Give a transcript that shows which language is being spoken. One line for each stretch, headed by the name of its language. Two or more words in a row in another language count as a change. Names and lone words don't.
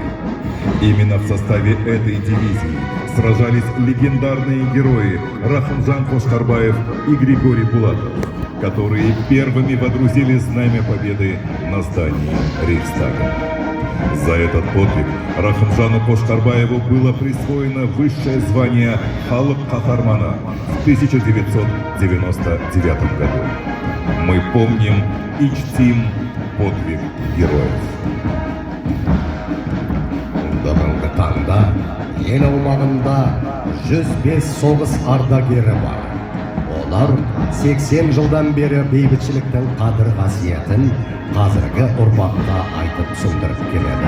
Russian: Именно в составе этой дивизии сражались легендарные герои Рахымжан Қошқарбаев и Григорий Булатов, которые первыми водрузили знамя победы на здании Рейхстага. За этот подвиг Рахымжану Кошкарбаеву было присвоено высшее звание Халық Кахармана в 1999 году. Мы помним и чтим подвиг героев.
Kazakh: Бүгінгі таңда ел аумағында 105 соғыс ардагері бар. Олар 80 жылдан бері бейбітшіліктің қадір қасиетін қазіргі ұрпаққа айтып түсіндіріп келеді.